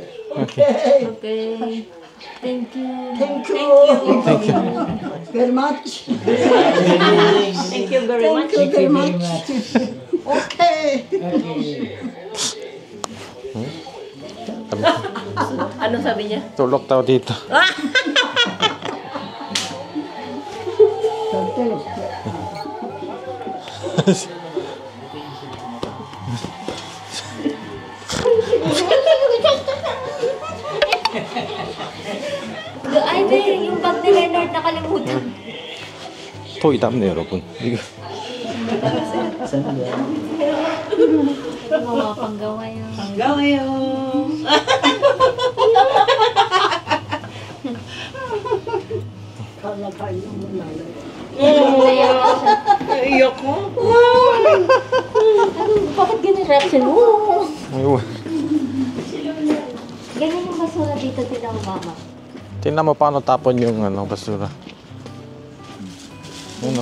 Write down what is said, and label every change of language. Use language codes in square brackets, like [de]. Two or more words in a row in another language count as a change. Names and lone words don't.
[en] Okay. Thank you. 땡큐. very much. Thank you very much. Thank you very much. 오케이. [tl] Ano sabi niya? Tulog daw dito. [ko] 절대 [tl] Ay, may yung bag ni Leonard nakalimutan. [ko] 토이 담네 여러분. 이거 [tl] Saan ba? Mga panggawa yun. [ko] 반가워요. 갈라가 있는 건 [tl] Iyak ko. Bakit ganyan reaction mo? Ayun. Ganyan yung basura dito din ang mama. Tingnan mo paano tapon yung basura. Ano?